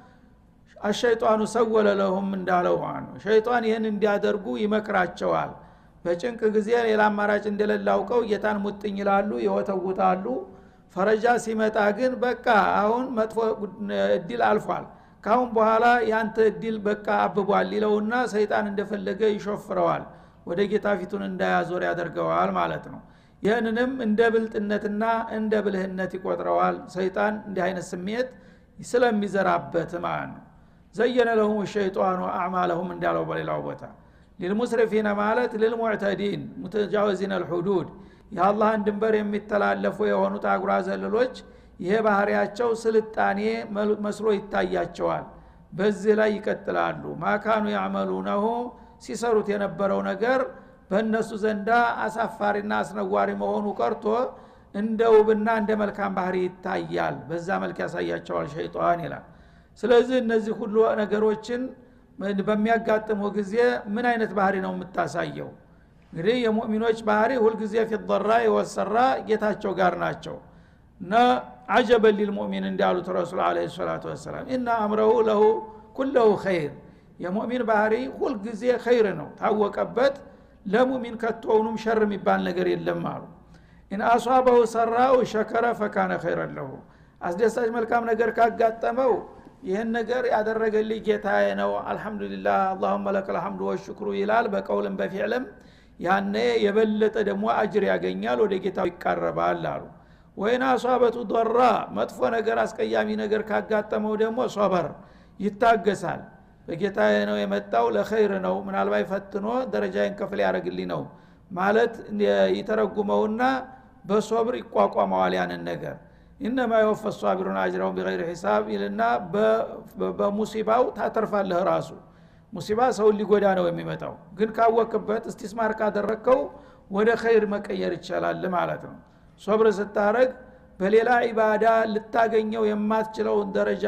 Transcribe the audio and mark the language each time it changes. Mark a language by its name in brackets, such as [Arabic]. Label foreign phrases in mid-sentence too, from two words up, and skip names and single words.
[Arabic] الشيطان سول لهم [Amharic] እንዳለው ነው ሸይጣን ይሄን እንዲያደርጉ ይመክራቸዋል በጭንቅ ጊዜ ሌላ አማራጭ እንደሌላውቀው ጌታን ሙጥኝ ይላሉ ይወተውታሉ ፈረጃ ሲመጣ ግን በቃ አሁን መጥፎ እድል አልፏል ካሁን በኋላ ያንተ እድል በቃ አብቧል ይለውና ሰይጣን እንደፈለገ ይሾፍረዋል ወደ ጌታ ፊቱን እንዳያዞር ያደርገዋል ማለት ነው ይህንንም እንደ ብልጥነትና እንደ ብልህነት ይቆጥረዋል ሰይጣን እንዲህ አይነት ስሜት ስለሚዘራበት ማለት ነው [Arabic] زين لهم الشيطان أعمالهم [Amharic] እንዳለው በሌላው ቦታ للمسرفين ማለት للمعتدين [Arabic] متجاوزين الحدود [Amharic] የአላህን ድንበር የሚተላለፉ የሆኑት አጉራ ዘለሎች ይሄ ባህሪያቸው ስልጣኔ መስሎ ይታያቸዋል በዚህ ላይ ይቀጥላሉ [Arabic] ما كانوا يعملونه [Amharic] ሲሰሩት የነበረው ነገር በእነሱ ዘንዳ አሳፋሪና አስነዋሪ መሆኑ ቀርቶ እንደውብና እንደ መልካም ባህሪ ይታያል በዛ መልክ ያሳያቸዋል ሸይጣን ይላል ስለዚህ እነዚህ ሁሉ ነገሮችን በሚያጋጥሙ ጊዜ ምን አይነት ባህሪ ነው የምታሳየው እንግዲህ የሙእሚኖች ባህሪ ሁሉ ጊዜ في ወሰራ ጌታቸው ጋር ናቸው እና [Arabic] عجبا للمؤمن [Amharic] እንዳሉት [Arabic] رسول عليه الصلاة والسلام ان امره له كله خير [Amharic] የሙእሚን ባህሪ ሁሉ ጊዜ ኸይር ነው ታወቀበት ለሙእሚን ከተውኑም ሸር የሚባል ነገር የለም አሉ [Arabic] ان اصابه سراء شكر فكان خيرا له [Amharic] አስደሳች መልካም ነገር ካጋጠመው ይሄን ነገር ያደረገልኝ ጌታዬ ነው አልহামዱሊላህ [Arabic] اللهم لك الحمد [Amharic] والشكر ይላል በቀውልም በፊዕልም ያኔ የበለጠ ደግሞ አጅር ያገኛል ወደ ጌታው ይቀርባል አሉ [Arabic] وإن أصابته ضراء [Amharic] መጥፎ ነገር አስቀያሚ ነገር ካጋጠመው ደግሞ ሶበር ይታገሳል በጌታዬ ነው የመጣው ለኸይር ነው ምናልባት ፈትኖ ደረጃዬን ከፍ ያደርግልኝ ነው ማለት ይተረጉመውና በሶብር ይቋቋመዋል ያንን ነገር [Arabic] انما يوفى الصابرون اجرهم بغير حساب [Amharic] ይልና በሙሲባው ታተርፋለህ ራሱ ሙሲባ ሰው ሊጎዳ ነው የሚመጣው ግን ካወቅበት እስቲስማር ካደረከው ወደ ኸይር መቀየር ይችላል ማለት ነው ሶብር ስታረግ በሌላ ኢባዳ ልታገኘው የማትችለውን ደረጃ